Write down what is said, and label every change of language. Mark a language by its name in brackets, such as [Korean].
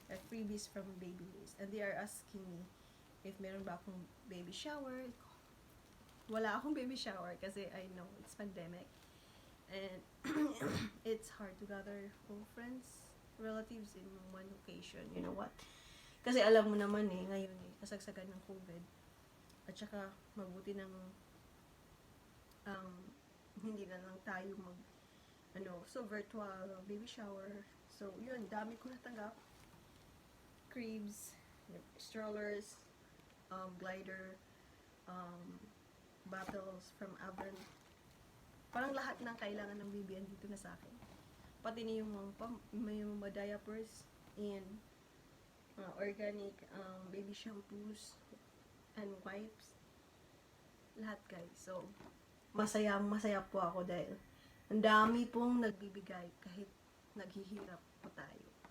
[English] Freebies from Babylist. And they are asking me if [Filipino] meron ba akong [English] baby shower. [Filipino] Wala akong baby shower kasi [English] I know it's pandemic. And it's hard to gather all friends, relatives in one occasion. You know what? [Filipino] Kasi alam mo naman ngayon kasagsagan ng COVID. At saka mabuti ng hindi na lang tayo [English] so virtual baby shower. [Filipino] So, yun, dami ko natanggap. [English] Cribs, strollers, glider, bottles from Avon. [Filipino] Parang lahat ng kailangan ng baby dito na sa akin. Pati na yung mga [English] diapers and organic baby shampoos and wipes. [Filipino] Lahat [English] guys. [Filipino] So, masaya po ako dahil ang dami pong nagbibigay kahit naghihirap po tayo.